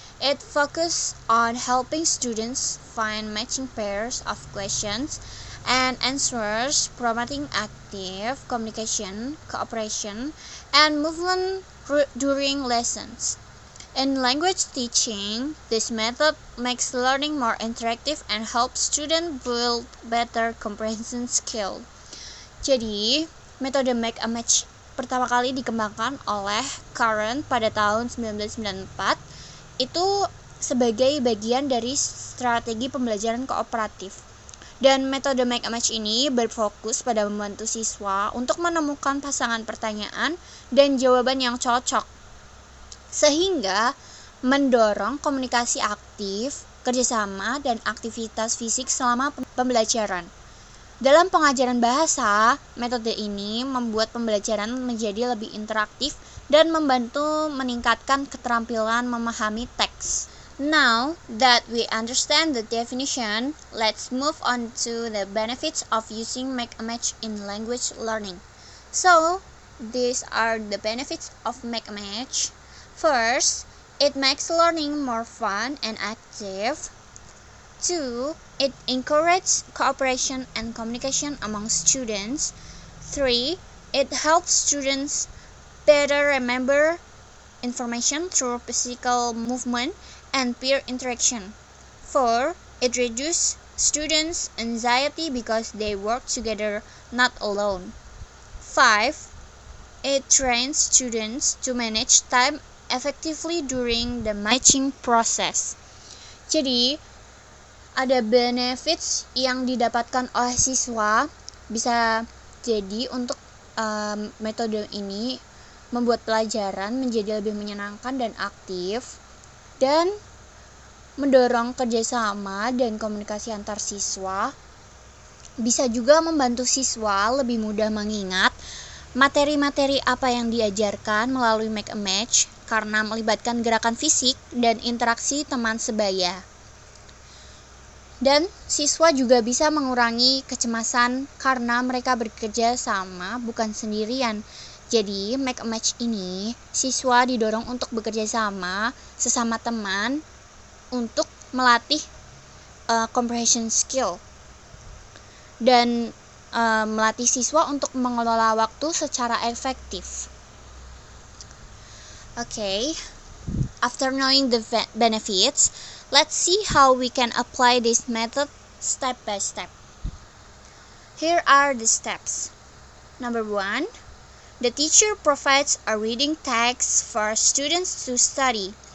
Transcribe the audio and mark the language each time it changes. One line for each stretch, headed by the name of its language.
English: It focused on helping students find matching pairs of questions and answers, promoting active communication, cooperation, and movement during lessons. In language teaching, this method makes learning more interactive and helps students build better comprehension skill.
Indonesian: Jadi, metode Make a Match pertama kali dikembangkan oleh Curran pada tahun 1994 itu sebagai bagian dari strategi pembelajaran kooperatif. Dan metode Make a Match ini berfokus pada membantu siswa untuk menemukan pasangan pertanyaan dan jawaban yang cocok, sehingga mendorong komunikasi aktif, kerjasama, dan aktivitas fisik selama pembelajaran. Dalam pengajaran bahasa, metode ini membuat pembelajaran menjadi lebih interaktif dan membantu meningkatkan keterampilan memahami teks.
English: Now that we understand the definition, let's move on to the benefits of using Make a Match in language learning. So, these are the benefits of Make a Match. First, it makes learning more fun and active. 2. It encourages cooperation and communication among students. 3. It helps students better remember information through physical movement and peer interaction. 4. It reduces students' anxiety because they work together, not alone. 5. It trains students to manage time effectively during the matching process.
Indonesian: Jadi, ada benefits yang didapatkan oleh siswa. Bisa jadi untuk metode ini membuat pelajaran menjadi lebih menyenangkan dan aktif, dan mendorong kerjasama dan komunikasi antar siswa, bisa juga membantu siswa lebih mudah mengingat materi-materi apa yang diajarkan melalui make a match karena melibatkan gerakan fisik dan interaksi teman sebaya. Dan siswa juga bisa mengurangi kecemasan karena mereka bekerja sama bukan sendirian. Jadi, make a match ini siswa didorong untuk bekerja sama sesama teman untuk melatih comprehension skill dan melatih siswa untuk mengelola waktu secara efektif.
English: Okay, after knowing the benefits, let's see how we can apply this method step by step. Here are the steps. Number 1, the teacher provides a reading text for students to study.